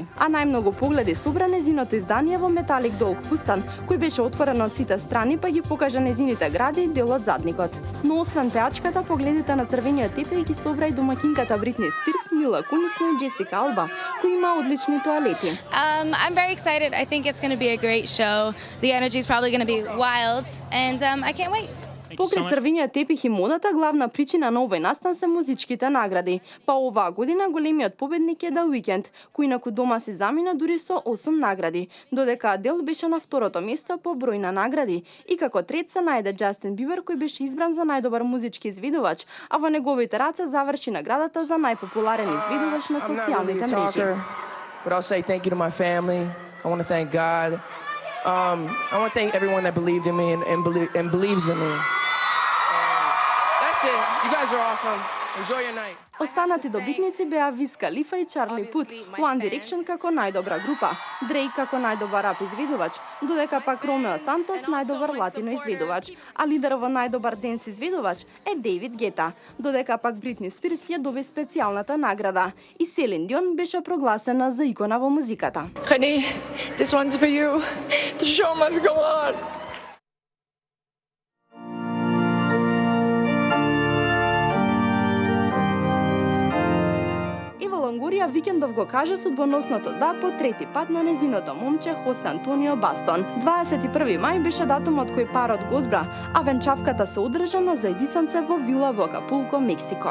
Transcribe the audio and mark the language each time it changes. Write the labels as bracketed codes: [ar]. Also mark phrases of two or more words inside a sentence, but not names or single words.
[mk] А најмногу погледи собра незиното издание во металик долг фустан, кој беше отворен од сите страни, па ги покажа незините гради и дел од задникот. Но освен пеачката, погледите на црвениот тепих ги собра и домакинката Бритни Спирс, Мила Кунис и Джесика Алба, кои има одлични тоалети. [en] I'm very excited. I think it's going to be a great show. The energy is probably going to be wild, and I can't wait. [mk] Покрај црвениот тепих и модата, главна причина на овој настан се музичките награди. Па оваа година големиот победник е The Weeknd, кој инаку дома си замина дури со 8 награди, додека Адел беше на второто место по број на награди. И како трет се најде Џастин Бибер, кој беше избран за најдобар музички изведувач, а во неговите раце заврши наградата за најпопуларен изведувач на социјалните мрежи. [en] But I'll say thank you to my family. I want to thank God. I want to thank everyone that believed in me and believes in me. That's it. You guys are awesome. Enjoy your night. [mk] Останати добитници беа Виз Калифа и Чарли Пут, One Direction како најдобра група, Дрейк како најдобар рап изведувач, додека пак Ромео Сантос најдобар латино изведувач, а лидер во најдобар денс изведувач е Дейвид Гета, додека пак Бритни Спирс ја доби специјалната награда и Селин Дион беше прогласена за икона во музиката. [en] Honey, this one's for you. The show must go on. [mk] Лонгорија викендов го кажа судбоносното да по трети пат на незиното момче Хосе Антонио Бастон. 21 мај беше датумот кој парот го одбра, а венчавката се одржа на заедисонце во вила во Акапулко, Мексико.